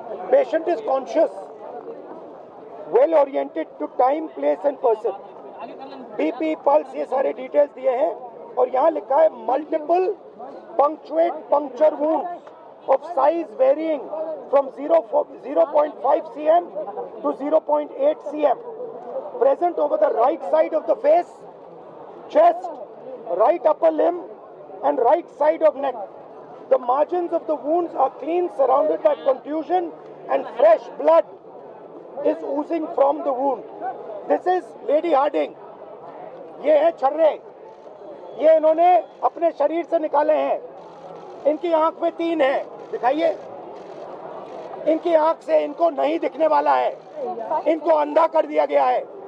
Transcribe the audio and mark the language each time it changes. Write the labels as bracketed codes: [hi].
[en] Patient is conscious, well oriented to time, place and person. [hi] BP, pulse, ये सारे details दिए हैं। और यहाँ लिखा है [en] Multiple puncture wounds of size varying from 0.5 cm to 0.8 cm present over the right side of the face, chest, right upper limb and right side of neck. The margins of the wounds are clean, surrounded by contusion and fresh blood is oozing from the wound. This is Lady Harding. [hi] ये है छर्रे, ये इन्होंने अपने शरीर से निकाले हैं। इनकी आंख में 3 है, दिखाइए। इनकी आंख से इनको नहीं दिखने वाला है, इनको अंधा कर दिया गया है।